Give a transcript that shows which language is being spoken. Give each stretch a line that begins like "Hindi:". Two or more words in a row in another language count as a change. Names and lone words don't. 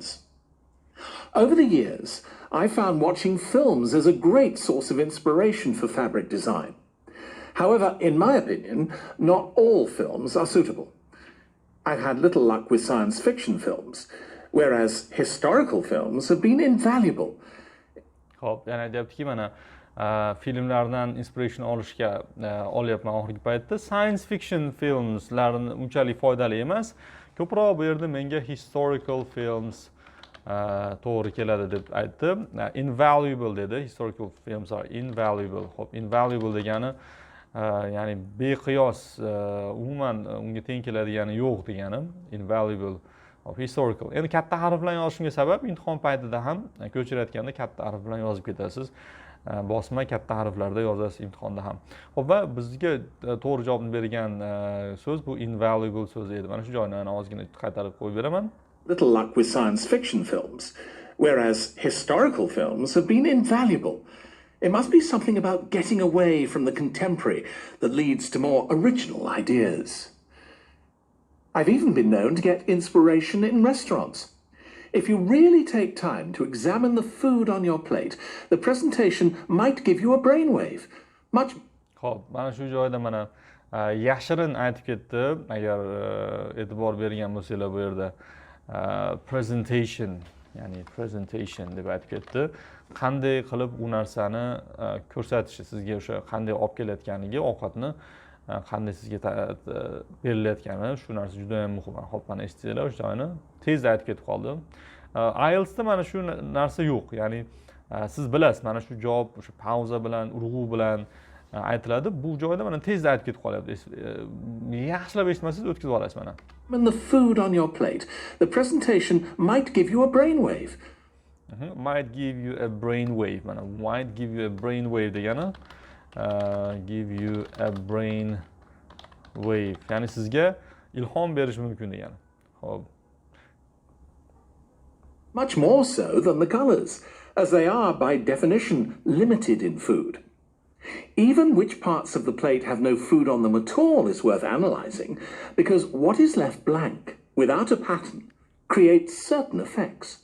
English: Over the years, I found watching films as a great source of inspiration for fabric design. However, in my opinion, not all films are suitable. I've had little luck with science fiction films, whereas historical films have been invaluable.
Uzbek: Xo'p, yana aytyaptiki, mana filmlardan inspiration olishga olyapman oxirgi paytda.
English: Science fiction
Uzbek: filmlarni unchalik foydali emas. Ko'proq bu yerda menga
English: historical films
Uzbek: to'g'ri keladi deb aytdi. Invaluable dedi.
English: Historical films are invaluable.
Uzbek: Xo'p, invaluable degani ya'ni beqiyos, umuman unga teng keladigani yo'q degani.
English: Invaluable of historical.
Uzbek: Endi katta harf bilan yozishimga sabab, imtihon paytida ham ko'chirayotganda katta harf bilan yozib ketasiz. Bosma katta harflarda yozasiz imtihonda ham. Xo'p, va bizga to'g'ri javobni bergan so'z bu invaluable so'zi edi. Mana shu joyni ozgina qaytarib qo'yib beraman.
English: Little luck with science fiction films, whereas historical films have been invaluable. It must be something about getting away from the contemporary that leads to more original ideas. I've even been known to get inspiration in restaurants. If you really take time to examine the food on your plate, the presentation might give you a brainwave.
Uzbek: Xo'p, mana shu joyda mana yashirin aytib ketdi. Agar e'tibor bergan bo'lsanglar bu yerda presentation, ya'ni presentation deb aytib ketdi. Qanday qilib u narsani ko'rsatishi, sizga o'sha qanday olib kelayotganiga, ovqatni qanday sizga berilayotgani, shu narsa juda ham muhim. Xo'p, mana eshitdinglar, o'sha joyni tezda aytib ketib qoldim. IELTSda mana shu narsa yo'q. Ya'ni siz bilasiz mana shu javob o'sha pauza bilan urg'u bilan aytiladi. Bu joyda mana tezda aytib ketib qolyapti. Yaxshilab eshitmasangiz o'tkazib olasiz mana.
English: And the food on your plate, the presentation might give you a brainwave. Might give you a brain wave. Mana might give you a brain wave degani give you a brain wave.
Uzbek: Ya'ni sizga ilhom berishi mumkin degani. Xo'p.
English: Much more so than the colors, as they are by definition limited in food. Even which parts of the plate have no food on them at all is worth analysing, because what is left blank, without a pattern, creates certain effects.